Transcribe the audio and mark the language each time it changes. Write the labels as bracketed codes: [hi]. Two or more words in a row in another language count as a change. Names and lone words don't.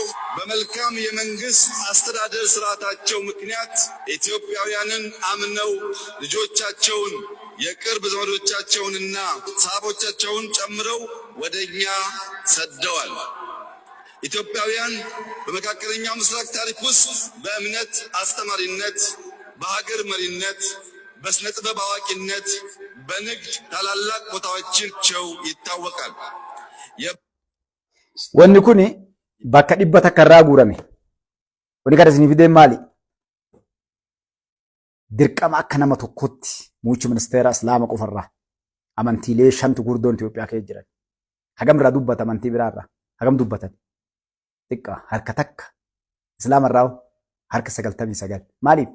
[am] በመልካም የመንግስት አስተዳደር ስርዓታቸው ምክንያት ኢትዮጵያውያንን አምነው ልጆቻቸውን የቅርብ ዘመዶቻቸውንና ሰሃቦቻቸውን ጨምረው ወደኛ ሰደዋል። ኢትዮጵያውያን በመካከለኛው ምስራቅ ታሪክ ውስጥ በእምነት አስተማሪነት፣ በሀገር መሪነት፣ በስነ ጥበብ አዋቂነት፣ በንግድ ታላላቅ ቦታዎቻቸው ይታወቃል። [om] wanni kuni bakka dhibba takka irraa guurame wani kada isinii fideen maali? Dirqama akka nama tokkotti muummee ministeera islaama qofarraa amantiilee shantu gurdoon Itoophiyaa keessa jiran hagam irraa dubbata amantii biraarraa hagam dubbatan xiqqaa harka takka islaama irraa harka 99 maaliif?